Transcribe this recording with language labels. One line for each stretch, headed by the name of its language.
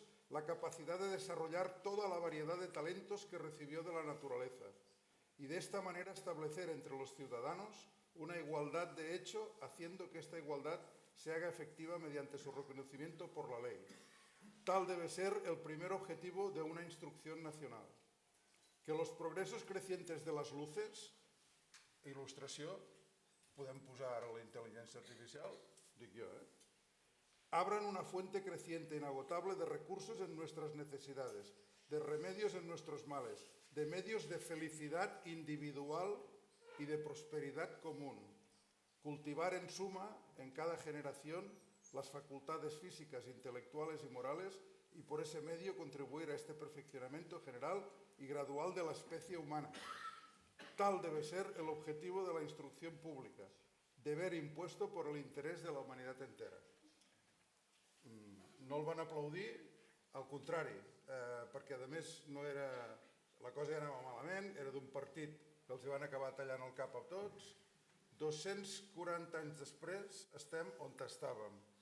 Spanish: la capacidad de desarrollar toda la variedad de talentos que recibió de la naturaleza y de esta manera establecer entre los ciudadanos una igualdad de hecho, haciendo que esta igualdad se haga efectiva mediante su reconocimiento por la ley. Tal debe ser el primer objetivo de una instrucción nacional. Que los progresos crecientes de las luces,
Catalan: il·lustració, podem posar ara la intel·ligència artificial, dic jo,
Spanish: abran una fuente creciente, inagotable de recursos en nuestras necesidades, de remedios en nuestros males, de medios de felicidad individual y de prosperidad común. Cultivar en suma, en cada generación, las facultades físicas, intelectuales y morales y por ese medio contribuir a este perfeccionamiento general y gradual de la especie humana. Tal debe ser el objetivo de la instrucción pública, deber impuesto por el interés de la humanidad entera.
Catalan: No el van aplaudir, al contrari, perquè a més no era, la cosa ja anava malament, era d'un partit que els van acabar tallant el cap a tots. 240 anys després estem on estàvem.